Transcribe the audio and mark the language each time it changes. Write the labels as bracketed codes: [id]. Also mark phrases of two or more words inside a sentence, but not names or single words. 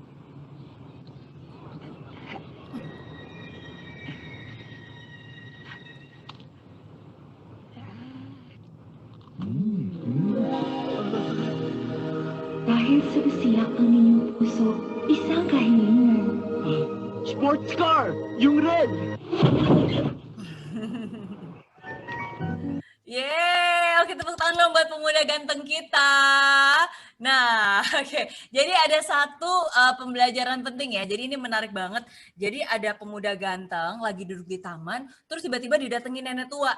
[tl] Dahil sa usiyak ng inyong puso, isang kahilingan. [en] Sports car! Yung red! [id] Yeay, oke tepuk tangan dong buat pemuda ganteng kita. Nah, oke. Jadi ada satu pembelajaran penting ya. Jadi ini menarik banget. Jadi ada pemuda ganteng lagi duduk di taman, terus tiba-tiba didatengin nenek tua.